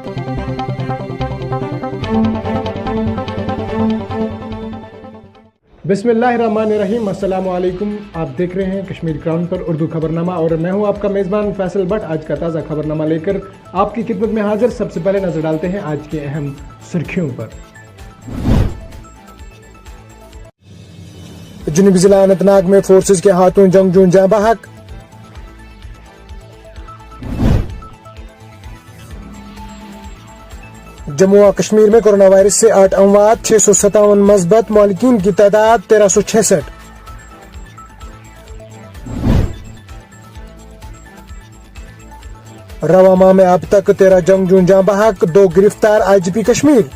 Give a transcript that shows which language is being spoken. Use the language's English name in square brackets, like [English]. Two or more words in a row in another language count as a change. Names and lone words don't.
[Urdu] بسم اللہ الرحمن الرحیم، السلام علیکم۔ آپ دیکھ رہے ہیں کشمیر کراؤن پر اردو خبرنامہ اور میں ہوں آپ کا میزبان فیصل بٹ۔ آج کا تازہ خبرنامہ لے کر آپ کی خدمت میں حاضر۔ سب سے پہلے نظر ڈالتے ہیں آج کے اہم سرخیوں پر۔ جنوبی ضلع اننت ناگ میں فورسز کے ہاتھوں جنگجو جاں بحق۔ جموں و کشمیر میں کورونا وائرس سے 8 اموات، 657 مثبت، مالکین کی تعداد 1366۔ رواں ماہ میں اب تک 13 جنگجو جاں بحق، 2 گرفتار IGP کشمیر۔